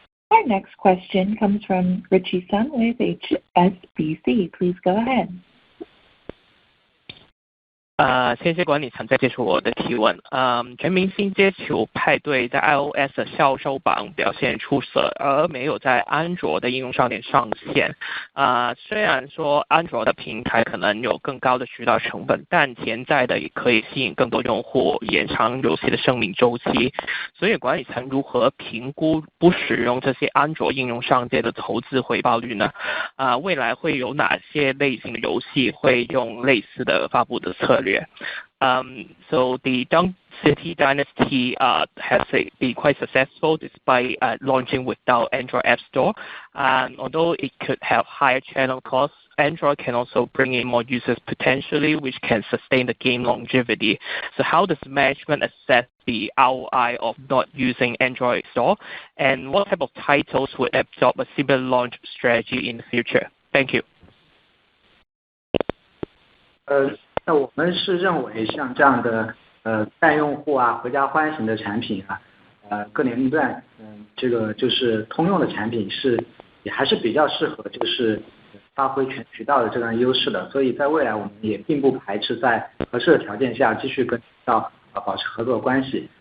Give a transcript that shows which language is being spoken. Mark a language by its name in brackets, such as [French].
[English] Our next question comes from Richie Sun with HSBC. Please go ahead. [Chinese] 谢谢管理层再接受我的提问。全明星街球派对在 iOS 的销售榜表现出色，而没有在安卓的应用商店上线。虽然说安卓的平台可能有更高的渠道成本，但潜在的也可以吸引更多用户，延长游戏的生命周期。所以管理层如何评估不使用这些安卓应用商店的投资回报率呢？未来会有哪些类型的游戏会用类似的发布的策略？ [English] So the Dunk City Dynasty has been quite successful despite launching without Android App Store. Although it could have higher channel costs, Android can also bring in more users potentially, which can sustain the game longevity. So how does management assess the ROI of not using Android Store? And what type of titles would adopt a similar launch strategy in the future? Thank you. [Chinese] 那我们是认为像这样的带用户啊、合家欢型的产品啊，各年龄段，这个就是通用的产品也还是比较适合就是发挥全渠道的这样优势的，所以在未来我们也并不排斥在合适的条件下继续跟渠道保持合作关系。